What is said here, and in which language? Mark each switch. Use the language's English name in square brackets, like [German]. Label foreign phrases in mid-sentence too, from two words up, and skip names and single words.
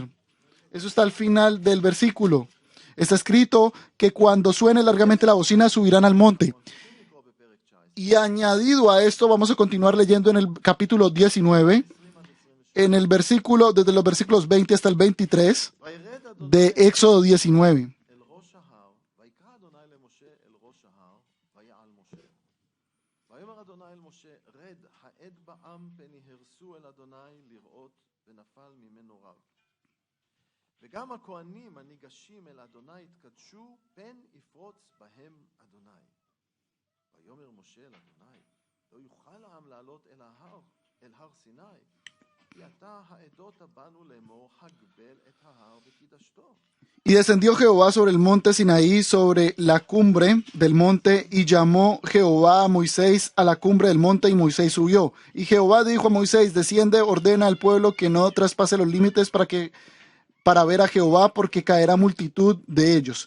[Spanish] Eso está al final del versículo. Está escrito que cuando suene largamente la bocina subirán al monte. Y añadido a esto, vamos a continuar leyendo en el capítulo 19, en el versículo, desde los versículos 20 hasta el 23 de Éxodo 19. [Hebrew] וגם הכהנים הניגשים אל אדוני התקדשו, פן יפרוץ בהם אדוני. ויאמר משה אל אדוני, לא יוכל העם לעלות אל הר סיני, כי אתה העדות בנו לאמור, הגבל את ההר וקידשתו. [Spanish] Y descendió Jehová sobre el monte Sinaí, sobre la cumbre del monte, y llamó Jehová a Moisés a la cumbre del monte, y Moisés subió. Y Jehová dijo a Moisés: desciende, ordena al pueblo que no traspase los límites para ver a Jehová, porque caerá multitud de ellos.